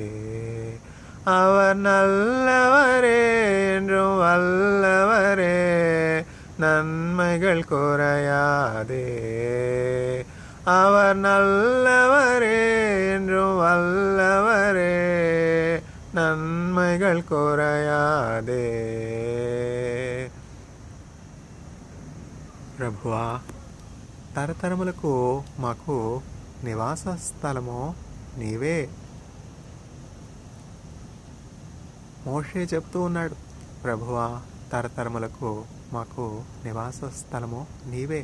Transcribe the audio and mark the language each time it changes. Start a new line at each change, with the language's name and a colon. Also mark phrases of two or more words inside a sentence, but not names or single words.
Tamil: அவர் நல்லவரே, என்றும் வல்லவரே, நன்மைகள் குறையாதே. அவர் நல்லவரே, என்றும் வல்லவரே, நன்மைகள் குறையாதே.
Telugu: ప్రభువా, తరతరములకు మాకు నివాస స్థలము నీవే. మోషే చెప్తూ ఉన్నాడు, ప్రభువా, తరతరములకు మాకు నివాస స్థలము నీవే.